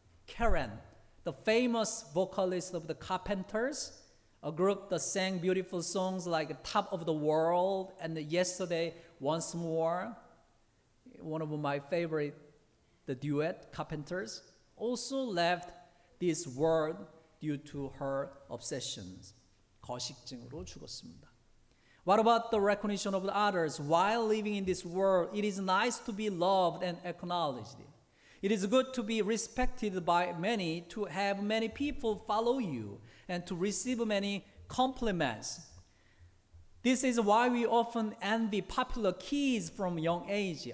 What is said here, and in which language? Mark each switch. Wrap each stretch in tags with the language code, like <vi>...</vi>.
<en>Karen, the famous vocalist of the Carpenters, a group that sang beautiful songs like Top of the World and Yesterday Once More, one of my favorite, the duet, Carpenters, also left this world due to her obsessions.</en> <ko>거식증으로 죽었습니다.</ko> <en>What about the recognition of the others? While living in this world, it is nice to be loved and acknowledged. It is good to be respected by many, to have many people follow you, and to receive many compliments. This is why we often envy popular kids from young age.</en>